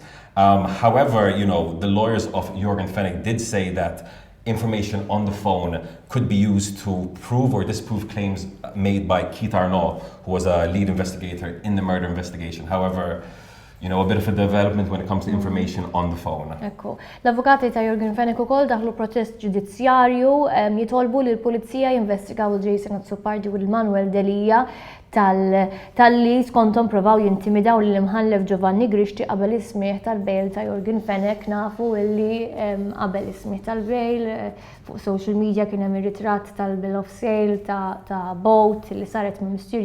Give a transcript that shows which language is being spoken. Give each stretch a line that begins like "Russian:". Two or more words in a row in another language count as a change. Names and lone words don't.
English: However, the lawyers of Jürgen Fenech did say that information on the phone could be used to prove or disprove claims made by Keith Arnaud, who was a lead investigator in the murder investigation. However, a bit of a development when it comes to information on the phone.
Maltese: Ekku. L-avukati ta' Jürgen Fenech ukoll daħlu protest ġudizzjarju jitolbu li l-pulizija jinvestigaw Jason AZZOPARDI u l-Manuel Delija tal-li skontom provaw jintimidaw l-imħallef Giovanni Grixti qabel ismieħ tal-bejl ta' Jürgen Fenech. Nafu illi qabel ismieħ tal-bejl fuq
English: social media
Maltese: kien hemm ir-ritratt tal-
English: bill of sale
Maltese: ta' boat li saret minn Mr.